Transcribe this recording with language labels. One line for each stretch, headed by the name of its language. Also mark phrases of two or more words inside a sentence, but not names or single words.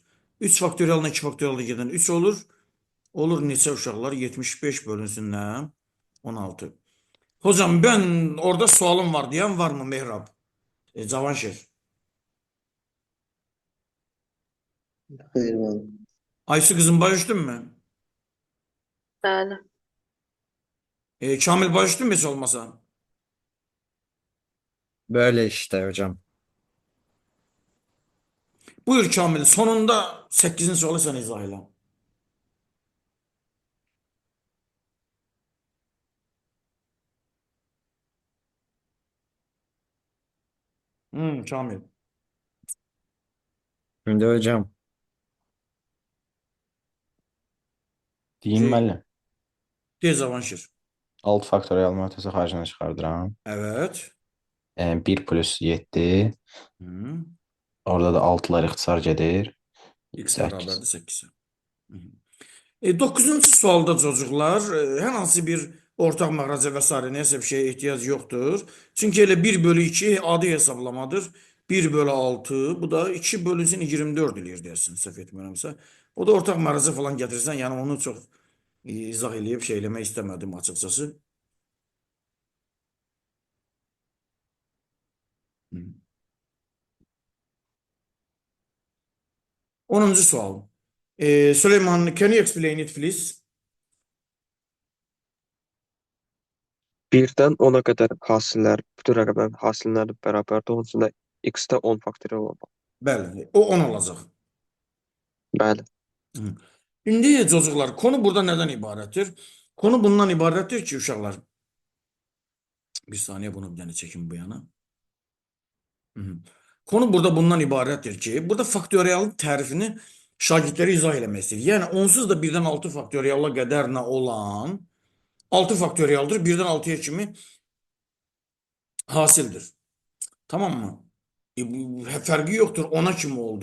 Azerbaijani: 3 faktorialına 2 faktorialda gedən 3 olur. Olur neçə uşaqlar? 75 bölünsün nə? 16.
Turkish: Hocam, ben orada sualım var diyen var mı Mehrab?
Azerbaijani: Cavanşir. Xeyr, mənim.
Turkish: Aysu kızım, barıştın mı?
Azerbaijani: Bəli.
Turkish: Kamil, barıştın mı hiç olmasa? Böyle işte hocam. Buyur Kamil, sonunda 8'in sualı sen izah eyle. Kamil. Şimdi hocam
Azerbaijani: Deyim Şey- müəllim. De Cavanşir. 6 faktorial mötəsi xaricine çıxardıram.
Turkish: Evet. 1 plus 7. Hı.
Azerbaijani: Orada da 6'lar ixtisar gedir. X
Turkish: Sekiz.
Azerbaijani: bərabərdir 8'e. 9-cu sualda çocuklar, hər hansı bir ortaq məxrəcə və s.
Turkish: neyse bir şeye ihtiyac yoktur.
Azerbaijani: Çünkü elə 1 bölü 2 adi hesablamadır. 1 bölü 6, bu da 2 bölünsün 24 eləyir dersin, səhv etmirəmsə. O da ortaq məxrəcə falan gətirsən, yəni onu çox izah eləyib şey eləmək istəmədim açıkçası. Hı. 10-cu sual. Süleyman,
English: can you explain it please?
Azerbaijani: 1-dən 10-a qədər hasillər, bütün rəqəmlərin hasilləri bərabərdir. Onun üçün də x-də 10 faktorial olmalı. Bəli, o 10 olacaq. Bəli. Hı.
Turkish: Şimdi çocuklar, konu burada neden ibarettir? Konu bundan ibarettir ki uşaqlar. Bir saniye, bunu bir tane çekin bu yana.
Azerbaijani: Hı hı.
Turkish: Konu burada bundan ibarettir ki, burada
Azerbaijani: faktoriyalın tərifini şagirdlərə izah eləmək istəyir. Yəni onsuz da 1-dən 6 faktoriyala qədər nə olan 6 faktoriyaldır. 1-dən 6-ya kimi hasildir.
Turkish: Tamam mı?
Azerbaijani: Fərqi yoktur. 10'a kimi oldu.